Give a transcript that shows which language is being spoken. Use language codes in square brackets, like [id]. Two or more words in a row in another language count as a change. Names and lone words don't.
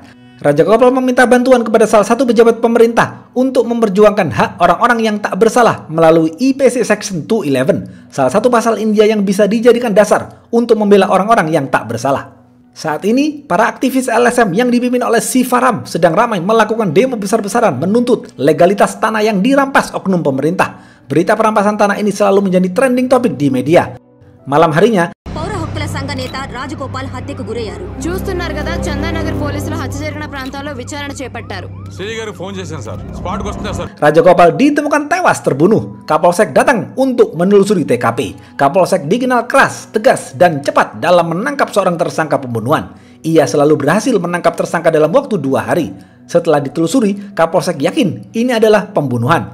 [id] Raja Gopal meminta bantuan kepada salah satu pejabat pemerintah untuk memperjuangkan hak orang-orang yang tak bersalah melalui IPC Section 211, salah satu pasal India yang bisa dijadikan dasar untuk membela orang-orang yang tak bersalah. Saat ini, para aktivis LSM yang dipimpin oleh Sivaram sedang ramai melakukan demo besar-besaran menuntut legalitas tanah yang dirampas oknum pemerintah. Berita perampasan tanah ini selalu menjadi trending topik di media. Malam harinya, [te] సంఘ నేత రాజగోపాల్ హత్యకు గురయ్యారు. చూస్తున్నారు కదా, చందానగర్ పోలీసులు హత్య జరిగిన ప్రాంతాల్లో విచారణ చేపట్టారు. సిరి గారికి ఫోన్ చేశాను సార్. స్పాట్ కు వస్తున్నా సార్. [id] Raja Gopal ditemukan tewas terbunuh. Kapolsek datang untuk menelusuri TKP. Kapolsek dikenal keras, tegas, dan cepat dalam menangkap seorang tersangka pembunuhan. Ia selalu berhasil menangkap tersangka dalam waktu 2 hari. Setelah ditelusuri, Kapolsek yakin ini adalah pembunuhan.